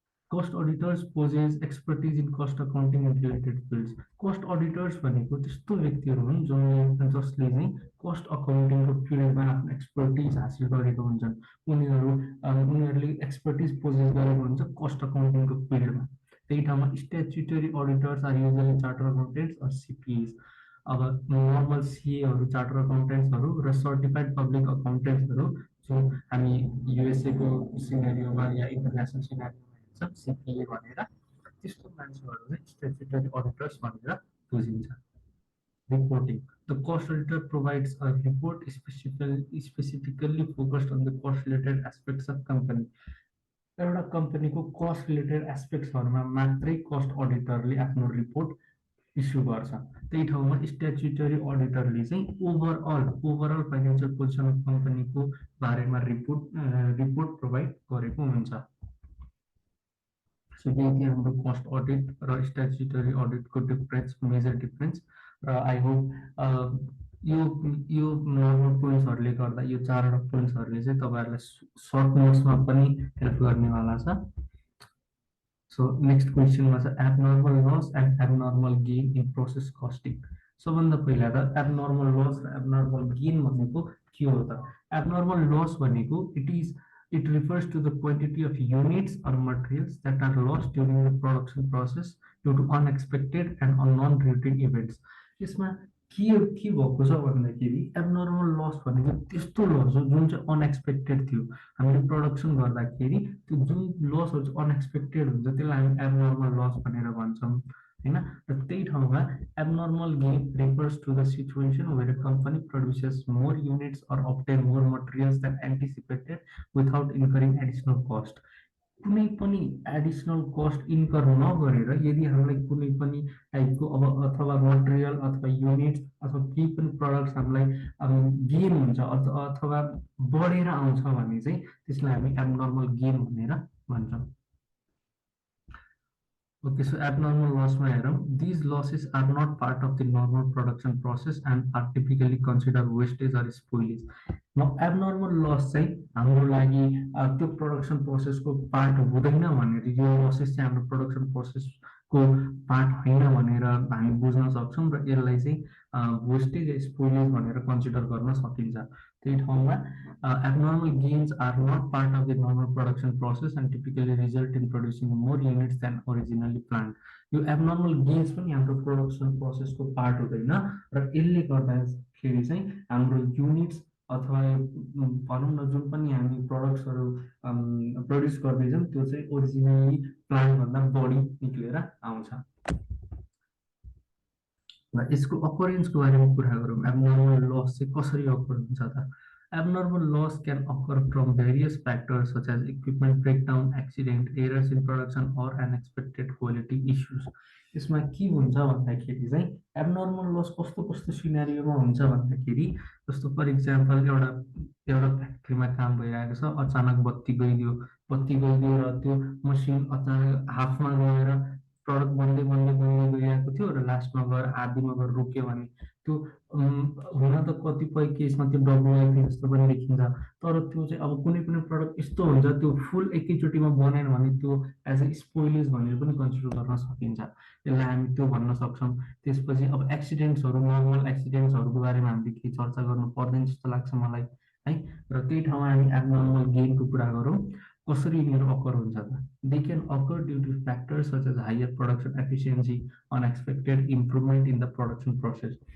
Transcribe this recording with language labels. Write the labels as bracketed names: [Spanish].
[English] Cost auditors possess expertise in cost accounting and related fields. [Nepali] Cost auditors भनेको त्यस्तो व्यक्तिहरू हुन् जसले चाहिँ कस्ट अकाउन्टिङको फिल्डमा आफ्नो एक्सपर्टिज हासिल गरेको हुन्छन्। उनीहरूले एक्सपर्टिज पोजेस गरेको हुन्छ कस्ट अकाउन्टिङको फिल्डमा। त्यही ठाउँमा [English] Statutory auditors are usually charter accountants or CPAs. [Nepali] अब नर्मल सिएहरू, चार्टर अकाउन्टेन्ट्सहरू र सर्टिफाइड पब्लिक अकाउन्टेन्ट्सहरू जो हामी युएसएको सिनेरियोमा या इन्टरनेसनल सिनेरियोमा सिपिए भनेर त्यस्तो मान्छेहरू चाहिँ स्ट्याच्युटरी अडिटर्स भनेर बुझिन्छ। [English] Reporting. The cost auditor provides a report specifically focused on the cost related aspects of company. [Nepali] एउटा कम्पनीको कस्ट रिलेटेड एस्पेक्ट्सहरूमा मात्रै कस्ट अडिटरले आफ्नो रिपोर्ट इस्यु गर्छ। त्यही ठाउँमा स्ट्याच्युटरी अडिटरले चाहिँ ओभरअल फाइनेन्सियल पोजिसन अफ कम्पनीको बारेमा रिपोर्ट प्रोभाइड गरेको हुन्छ। सो यही थियो हाम्रो कस्ट अडिट र स्ट्याच्युटरी अडिटको डिफरेन्स, मेजर डिफरेन्स। र आई होप यो यो नर्मल पोइन्ट्सहरूले गर्दा यो चारवटा पोइन्ट्सहरूले चाहिँ तपाईँहरूलाई सर्ट नोट्समा पनि हेल्प गर्नेवाला छ। सो नेक्स्ट क्वेसनमा छ abnormal loss and abnormal gain in process costing. सबभन्दा पहिला त एबनर्मल लस र एबनर्मल गेन भनेको के हो त? एबनर्मल लस भनेको [English] it refers to the quantity of units or materials that are lost during the production process due to unexpected and non-routine events. [Nepali] यसमा के भएको छ भन्दाखेरि एबनर्मल लस भनेको त्यस्तो लस हो जुन चाहिँ अनएक्सपेक्टेड थियो। हामीले प्रोडक्सन गर्दाखेरि त्यो जुन लसहरू चाहिँ अनएक्सपेक्टेड हुन्छ त्यसलाई हामी एबनर्मल लस भनेर भन्छौँ हैन। र त्यही ठाउँमा [English] Abnormal gain refers to the situation where a company produces more units or obtain more materials than anticipated without incurring additional cost. [Nepali] कुनै पनि एडिसनल कस्ट इन्कर नगरेर यदि हामीलाई कुनै पनि टाइपको अब अथवा मटेरियल अथवा युनिट्स अथवा केही पनि प्रडक्ट्स हामीलाई गेन हुन्छ अथवा बढेर आउँछ भने चाहिँ त्यसलाई हामी एबनर्मल गेन भनेर भन्छौँ। [English] Okay, so abnormal loss these losses are not part of the normal production process and are typically considered wastage or spoilage. [Nepali] Now, abnormal loss चाहिँ हाम्रो लागि त्यो प्रोडक्सन प्रोसेसको पार्ट हुँदैन भनेर यो लसेस चाहिँ हाम्रो प्रोडक्सन प्रोसेसको पार्ट होइन भनेर हामी बुझ्न सक्छौँ र यसलाई चाहिँ वेस्टेज स्पोइलेज भनेर कन्सिडर गर्न सकिन्छ। त्यही ठाउँमा [English] abnormal gains are not part of the normal production process and typically result in producing more units than originally planned. [Nepali] यो abnormal gains पनि हाम्रो प्रोडक्सन प्रोसेसको पार्ट हुँदैन र यसले गर्दाखेरि चाहिँ हाम्रो युनिट्स अथवा भनौँ न जुन पनि हामी प्रडक्ट्सहरू प्रड्युस गर्दैछौँ त्यो चाहिँ ओरिजिनली प्लान भन्दा बढी निक्लेर आउँछ। र यसको अकरेन्सको बारेमा कुरा गरौँ, एबनर्मल लस चाहिँ कसरी अकर हुन्छ त? [English] Abnormal loss can occur from various factors such as equipment breakdown, accident, errors in production, or unexpected quality issues. [Nepali] यसमा के हुन्छ भन्दाखेरि चाहिँ एबनर्मल लस कस्तो कस्तो सिनारियोमा हुन्छ भन्दाखेरि जस्तो फर इक्जाम्पल एउटा फ्याक्ट्रीमा काम भइरहेको छ, अचानक बत्ती गइदियो र त्यो मसिन अचानक हाफमा गएर प्रडक्ट बन्दै गइरहेको थियो र लास्टमा गएर आधीमा गएर रोक्यो भने त्यो हुन त कतिपय केसमा त्यो डब्लुआइपी जस्तो पनि देखिन्छ। तर त्यो चाहिँ अब कुनै पनि प्रडक्ट यस्तो हुन्छ त्यो फुल एकैचोटिमा बनेन भने त्यो एज अ स्पोइलेज भनेर पनि कन्सिडर गर्न सकिन्छ। त्यसलाई हामी त्यो भन्न सक्छौँ। त्यसपछि अब एक्सिडेन्ट्सहरू, नर्मल एक्सिडेन्ट्सहरूको बारेमा हामीले केही चर्चा गर्नु पर्दैन जस्तो लाग्छ मलाई है। र त्यही ठाउँमा हामी एबनर्मल गेनको कुरा गरौँ, कसरी यिनीहरू अकर हुन्छ त? [English] They can occur due to factors such as higher production efficiency, unexpected improvement in the production process.